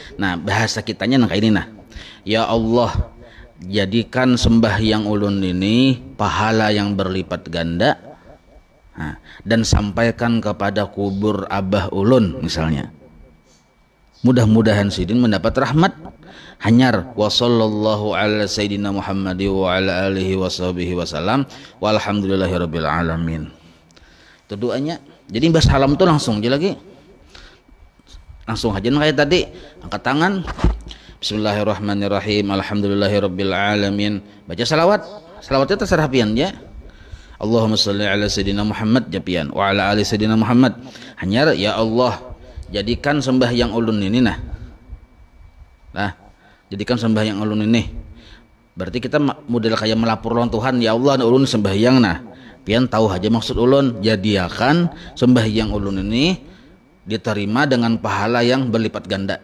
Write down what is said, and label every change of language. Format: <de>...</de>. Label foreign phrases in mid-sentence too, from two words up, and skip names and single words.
<bjn>Nah, bahasa kitanya nang kayak ini nah.</bjn> <ar>يا الله,</ar> <bjn>jadikan sembahyang ulun ini pahala yang berlipat ganda. Nah, dan sampaikan kepada kubur abah ulun misalnya. Mudah-mudahan sidin mendapat rahmat.</bjn> <ar>Hanyar وصلى الله على سيدنا محمد وعلى آله وصحبه وسلم والحمد لله رب العالمين.</ar> <bjn>Itu doanya. Jadi mbah salam tuh langsung aja lagi. Langsung aja kayak tadi, angkat tangan.</bjn> <ar>بسم الله الرحمن الرحيم. الحمد لله رب العالمين.</ar> <bjn>Baca salawat. Salawatnya terserah pian ya.</bjn> <ar>اللهم صل على سيدنا محمد japian وعلى آل سيدنا محمد.</ar> <bjn>Hanyar</bjn> <ar>يا الله,</ar> <bjn>jadikan sembahyang ulun ini nah. Jadikan sembahyang ulun ini. Berarti kita model kayak melapor lawan Tuhan,</bjn> <ar>يا الله</ar> <bjn>ulun sembahyang nah. Pian tahu aja maksud ulun, jadikan sembahyang ulun ini diterima dengan pahala yang berlipat ganda.</bjn>